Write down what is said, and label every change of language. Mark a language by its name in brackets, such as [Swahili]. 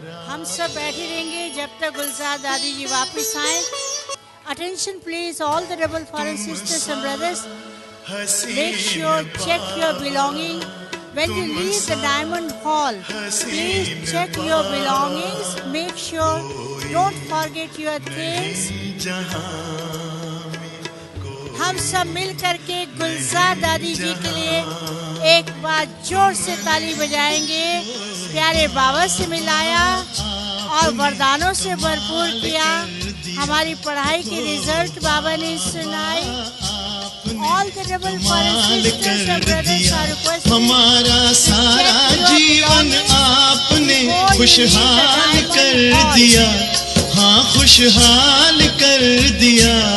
[Hindi] हम सब बैठे रहेंगे जब तक गुलजार दादी जी वापस आए। [English] Attention please, all the double foreign sisters and brothers. Make sure, check your belonging. When you leave the Diamond Hall, please check your belongings. Make sure, don't forget your things. [Hindi] हम सब मिल करके गुलजार दादी जी के लिए एक बार जोर से ताली बजाएंगे। प्यारे बाबा से मिलाया और वरदानों से भरपूर किया। हमारी पढ़ाई की रिजल्ट बाबा ने सुनाई। [English] All the double foreign sisters and brothers are requested. [Hindi] हमारा सारा जीवन आपने खुशहाल कर दिया, हाँ खुशहाल कर दिया।